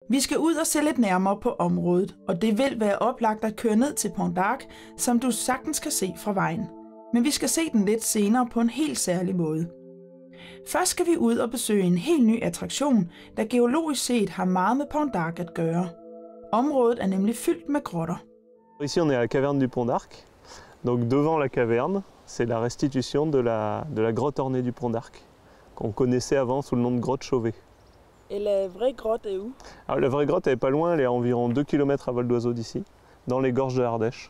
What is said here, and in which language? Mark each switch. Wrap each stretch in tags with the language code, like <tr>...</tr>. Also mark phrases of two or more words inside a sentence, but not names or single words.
<da>Vi skal ud og se lidt nærmere på området, og det vil være oplagt at køre ned til Pont d'Arc, som du sagtens kan se fra vejen. Men vi skal se den lidt senere på en helt særlig måde. Først skal vi ud og besøge en helt ny attraktion, der geologisk set har meget med Pont d'Arc at gøre. Området er nemlig fyldt med grotter.</da> <fr>Ici on est à la caverne du Pont d'Arc. Donc devant la caverne, c'est la restitution de la grotte ornée du Pont d'Arc, qu'on connaissait avant sous le nom de grotte Chauvet. Et la vraie grotte est où? Alors, la vraie grotte elle est pas loin, elle est à environ 2 km à vol d'oiseau d'ici, dans les gorges de Ardèche.</fr>